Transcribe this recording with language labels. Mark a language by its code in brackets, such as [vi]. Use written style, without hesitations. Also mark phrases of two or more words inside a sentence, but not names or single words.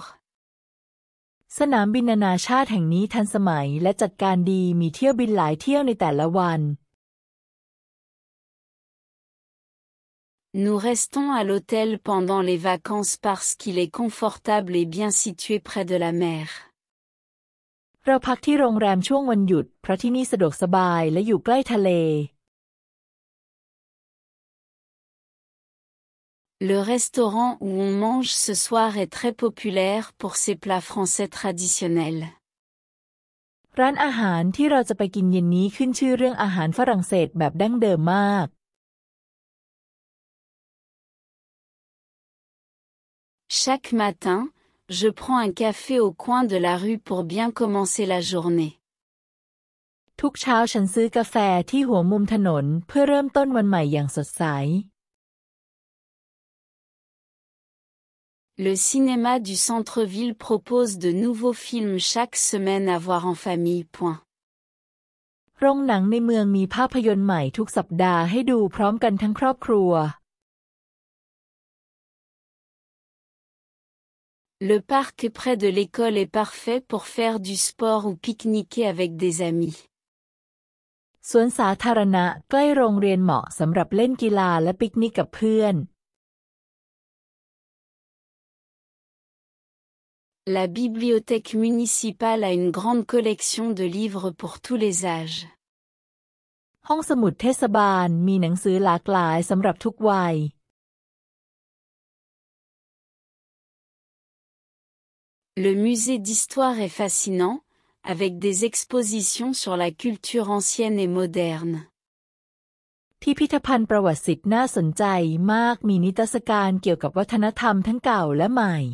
[th] สนามบินนานาชาติแห่งนี้ทันสมัยและจัดการดีมีเที่ยวบินหลายเที่ยวในแต่ละวัน [fr] Nous restons à l'hôtel pendant les vacances parce qu'il est confortable et bien situé près de la mer. [th] เราพักที่โรงแรมช่วงวันหยุดเพราะที่นี่สะดวกสบายและอยู่ใกล้ทะเล [fr] Le restaurant où on mange ce soir est très populaire pour ses plats français traditionnels. [th] ร้านอาหารที่เราจะไปกินเย็นนี้ขึ้นชื่อเรื่องอาหารฝรั่งเศสแบบดั้งเดิมมาก [fr] Chaque matin, je prends un café au coin de la rue pour bien commencer la journée. [th] ทุกเช้าฉันซื้อกาแฟที่หัวมุมถนนเพื่อเริ่มต้นวันใหม่อย่างสดใส [fr] Le cinéma du centre-ville propose de nouveaux films chaque semaine à voir en famille. [th] โรงหนังในเมืองมีภาพยนตร์ใหม่ทุกสัปดาห์ให้ดูพร้อมกันทั้งครอบครัว [fr] Le parc près de l'école est parfait pour faire du sport ou pique-niquer avec des amis. [th] สวนสาธารณะใกล้โรงเรียนเหมาะสำหรับเล่นกีฬาและปิกนิกกับเพื่อน [fr] La bibliothèque municipale a une grande collection de livres pour tous les âges. [th] ห้องสมุดเทศบาลมีหนังสือหลากหลายสำหรับทุกวัย [fr] Le musée d'histoire est fascinant, avec des expositions sur la culture ancienne et moderne. [th] พิพิธภัณฑ์ประวัติศาสตร์น่าสนใจมากมีนิทรรศการเกี่ยวกับวัฒนธรรมทั้งเก่าและใหม่